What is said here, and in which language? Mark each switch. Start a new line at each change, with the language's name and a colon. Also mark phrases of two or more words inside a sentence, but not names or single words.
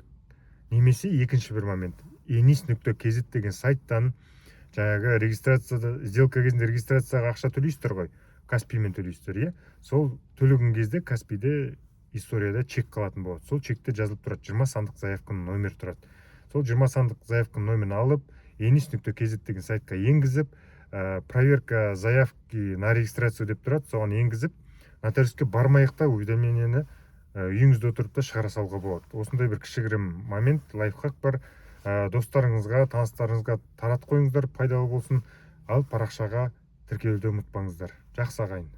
Kazakh: Немесе екінші бір момент, enis.kz деген сайттан жаңағы регистрацияда, сделка кезінде регистрацияға ақша төлейсіздер ғой, Каспиймен төлейсіздер, сол төлеген кезде Каспийде историяда чек қалатын болады. Сол чекте жазылып тұрады, 20 сандық заявканың номері тұрады. Сол 20 сандық заявканың номерін алып, enis.kz деген сайтқа енгізіп,
Russian: проверка заявки на регистрацию
Kazakh: деп тұрады, соған енгізіп, нотариуске бармай-ақ уведомлениені үйіңізде отырып та шығара салуға болады. Осындай бір кішігірім момент, лайфхак бар. Достарыңызға, таныстарыңызға таратып қойыңыздар, пайдалы болсын. Ал парақшаға тіркелуді ұмытпаңыздар. Жақсы ағайын.